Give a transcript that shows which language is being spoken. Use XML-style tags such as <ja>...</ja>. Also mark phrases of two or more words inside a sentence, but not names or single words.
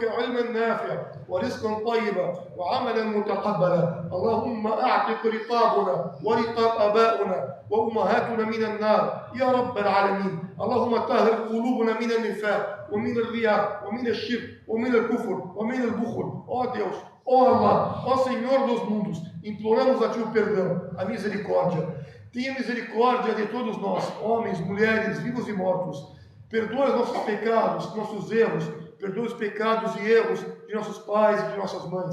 <ar>علما نافعا ورزقا طيبا وعملا متقبلا اللهم أعتق رقابنا ورقاب آبائنا وأمهاتنا من النار يا رب العالمين اللهم طهر قلوبنا من النفاق ومن الرياء ومن الشرك ومن الكفر ومن البخل</ar> <pt>ó Deus, ó Allah, ó Senhor dos mundos, imploramos a Ti o perdão, a misericórdia. Tenha misericórdia de todos nós, homens, mulheres, vivos e mortos. Perdoa os nossos pecados, nossos erros. Perdoa os pecados e erros de nossos pais e de nossas mães.</pt>